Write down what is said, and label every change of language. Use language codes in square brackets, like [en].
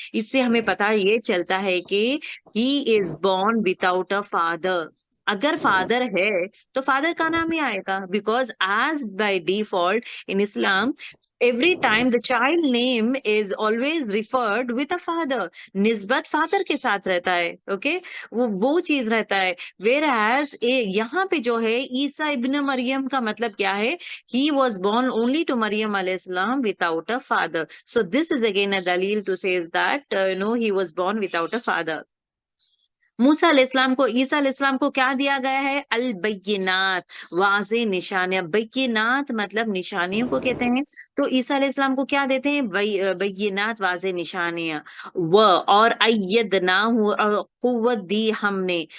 [hi] इससे हमें पता ये चलता है कि [en] He is born without a father. [hi] अगर फादर है तो फादर का नाम ही आएगा, [en] because as by default in Islam every time the child name is always referred with a father, [hi] निस्बत फादर के साथ रहता है, [en] Okay, वो चीज रहता है। whereas [hi] यहाँ पे जो है ईसा इब्न मरियम का मतलब क्या है, [en] he was born only to Maryam alayhi salam without a father. So this is again a dalil to say that he was born without a father. [hi] मूसा अलैहिस्सलाम को, ईसा अलैहिस्सलाम को क्या दिया गया है, अल बैयिनात, वाज़े निशानियां। बैयिनात मतलब निशानियों को कहते हैं। तो ईसा अलैहिस्सलाम को क्या देते हैं, बैयिनात, वाज़े निशानियां। और अय्यदनाहु, कुव्वत दी हमने।